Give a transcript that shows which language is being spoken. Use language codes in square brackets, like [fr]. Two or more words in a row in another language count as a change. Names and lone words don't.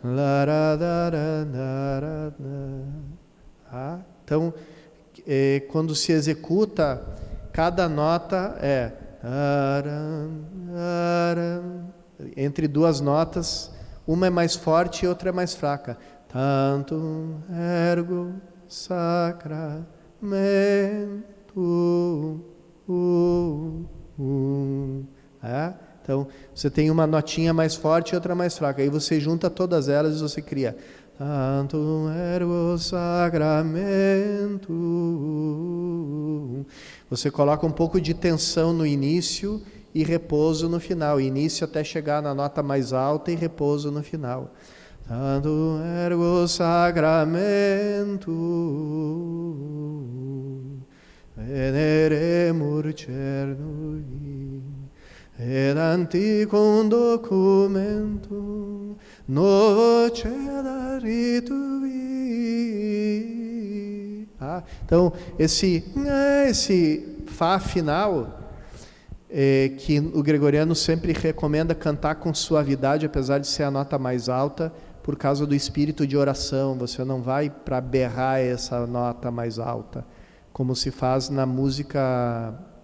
[pt] Então, quando se executa, cada nota entre duas notas, uma é mais forte e outra é mais fraca. [la] Tantum ergo sacramento. [pt] Então, você tem uma notinha mais forte e outra mais fraca. Aí você junta todas elas e você cria [la] Tantum ergo sacramento. [pt] Você coloca um pouco de tensão no início e repouso no final. Início até chegar na nota mais alta e repouso no final. [la] Tantum ergo sacramento. Veneremur cernui. Ed antiquum documentum novo cedat ritui. [pt] Então, esse Fá final, que o gregoriano sempre recomenda cantar com suavidade, apesar de ser a nota mais alta, por causa do espírito de oração. Você não vai para berrar essa nota mais alta, como se faz na música...